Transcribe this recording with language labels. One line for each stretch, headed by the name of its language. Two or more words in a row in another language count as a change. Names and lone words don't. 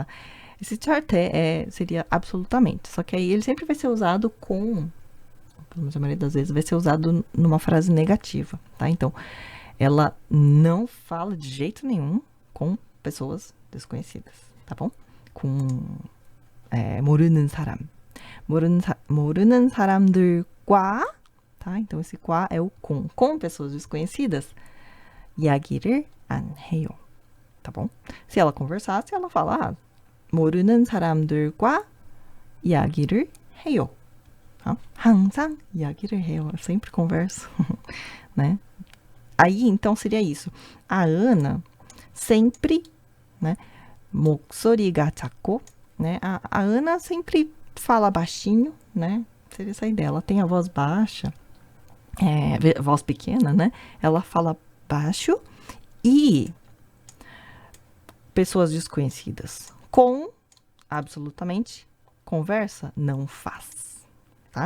Portuguese: Esse 절대 seria absolutamente, só que aí ele sempre vai ser usado com, pelo menos a maioria das vezes, vai ser usado numa frase negativa, tá? Então, ela não fala de jeito nenhum com pessoas desconhecidas, tá bom?
Korean: Com 모르는 사람. 모르는 사람들과,
Portuguese: tá? Então, esse qua é o com pessoas desconhecidas.
Korean: 이야기를 안 해요,
Portuguese: tá bom? Se ela conversasse, ela fala,
Korean: 모르는 사람들과 이야기를 해요. Tá? 항상 이야기를 해요.
Portuguese: Eu sempre converso, né? Aí, então, seria isso. A Ana sempre, né?
Korean: 목소리가 작고,
Portuguese: né? A Ana sempre fala baixinho, né? Seria essa ideia. Ela tem a voz baixa, voz pequena, né? Ela fala baixo e pessoas desconhecidas com absolutamente conversa não faz, tá?